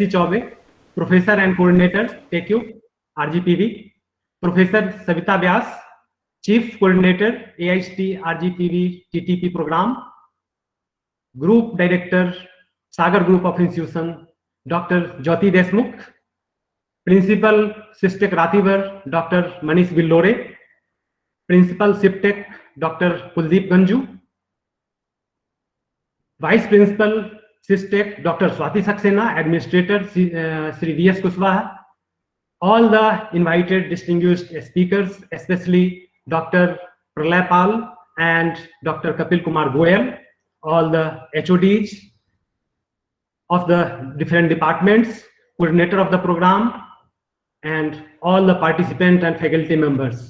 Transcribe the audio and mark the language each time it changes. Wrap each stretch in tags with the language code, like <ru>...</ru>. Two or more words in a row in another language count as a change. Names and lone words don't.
<en>Chobe, Professor and Coordinator, TechUp, RGPV, Professor Savita Vyas, Chief Coordinator, AICTE RGPV TTP Program, Group Director, Sagar Group of Institution, Dr. Jyoti Deshmukh, Principal Systech Rathibar, Dr. Manish Billore, Principal SIPTech, Dr. Kuldeep Ganju, Vice Principal SISTech, Dr. Swati Saxena, Administrator, Sri V.S. Kushwaha, all the invited distinguished speakers, especially Dr. Pralay Pal and Dr. Kapil Kumar Goyal, all the HODs of the different departments, coordinator of the program, and all the participant and faculty members.</en>